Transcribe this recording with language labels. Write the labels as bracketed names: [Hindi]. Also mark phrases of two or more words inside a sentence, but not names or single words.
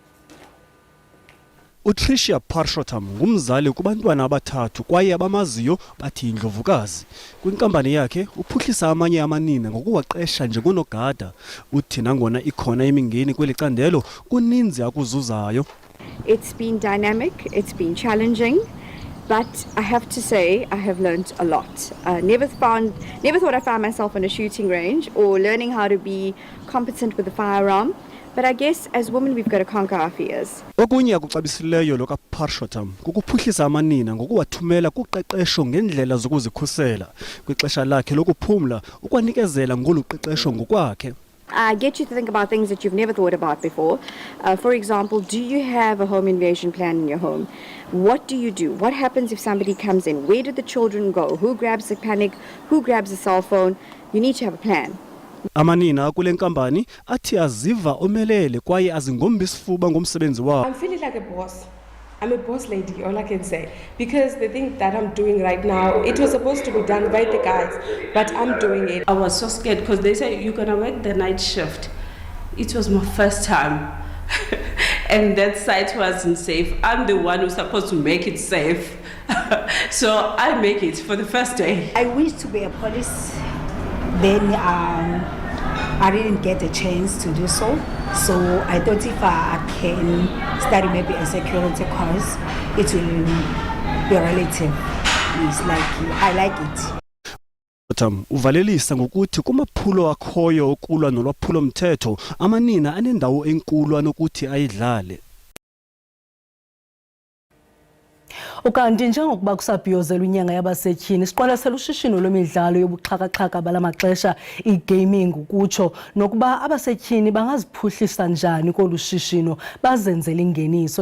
[Xhosa] uTricia Pashotam ngumzali kubantwana abathathu kwaye abamaziyo bathi indlovukazi. Kwinkampani yakhe uphuhlisa amanye amanina ngokuwaqesha njengonogada. Uthi nangona ikhona imingeni kweli candelo kuninzi akuzuzayo. [English] It's been dynamic, it's been challenging, but I have to say I have learned a lot. Never thought I found myself on a shooting range or learning how to be competent with a firearm. But I guess as women we've got to conquer our fears. [Xhosa] Okunye akuxabisileyo lo kaPashotam kukuphuhlisa amanina ngokuwathumela kuqeqesho ngendlela zokuzikhusela. Kwixesha lakhe lokuphumla ukwanikezela ngolu qeqesho ngokwakhe. [English] Get you to think about things that you've never thought about before. For example, do you have a home invasion plan in your home? What do you do? What happens if somebody comes in? Where do the children go? Who grabs the panic? Who grabs the cell phone? You need to have a plan. [Xhosa] Amanina kule nkampani athi aziva omelele kwaye azingombi isifuba ngomsebenzi wabo. [English] I'm feeling like a boss. I'm a boss lady, all I can say. Because the thing that I'm doing right now, it was supposed to be done by the guys, but I'm doing it. I was so scared because they said you're gonna work the night shift. It was my first time. And that site wasn't safe. I'm the one who's supposed to make it safe. So I make it for the first day. I wish to be a police. Then I didn't get a chance to do so. So I thought if I can study maybe a security course, it will be relative. It's like, I like it. [Xhosa] Uvalelisa ngokuthi kumaphulo akhoyo okulwa nolwaphulo mthetho amanina anendawo enkulu anokuthi ayidlale. Ukanti njengokuba kusabhiyozelwa inyanga yabasetyhini siqwalasela ushishino lwemidlalo yobuxhakaxhaka bala maxesha i-gaming ukutsho nokuba abasetyhini bangaziphuhlisa njani kolu shishino bazenzele ingeniso.